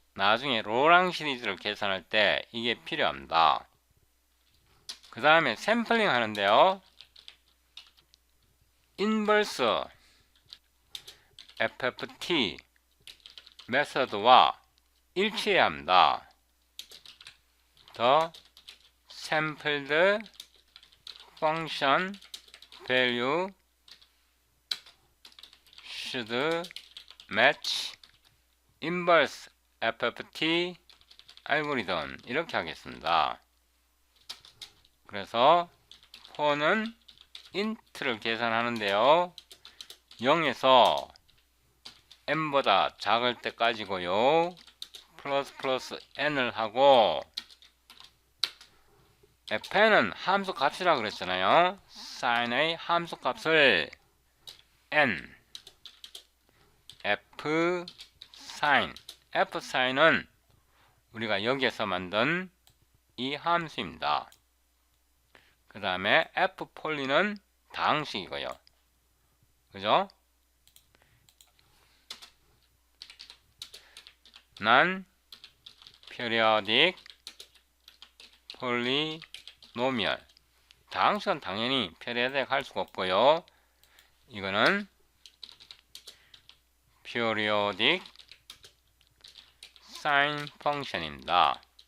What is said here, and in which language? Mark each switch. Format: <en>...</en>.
<ko>나중에 로랑 시리즈를 계산할 때 이게 필요합니다. 그 다음에 샘플링 하는데요. 인버스 fft 메서드와 일치해야 합니다.</ko> <en>The sampled function value should match inverse fft</en> <ko>알고리즘 이렇게 하겠습니다. 그래서 for는 int를 계산하는데요. 0에서 n보다 작을 때까지고요. 플러스 n을 하고 fn은 함수 값이라 그랬잖아요. sign의 함수 값을 n f sign f sign은 우리가 여기에서 만든 이 함수입니다. 그 다음에 f 폴리는 다항식이고요. 그죠?</ko> <en>non periodic polynomial.</en> <ko>다항식은 당연히 periodic 할 수가 없고요. 이거는 periodic sine function입니다.</ko>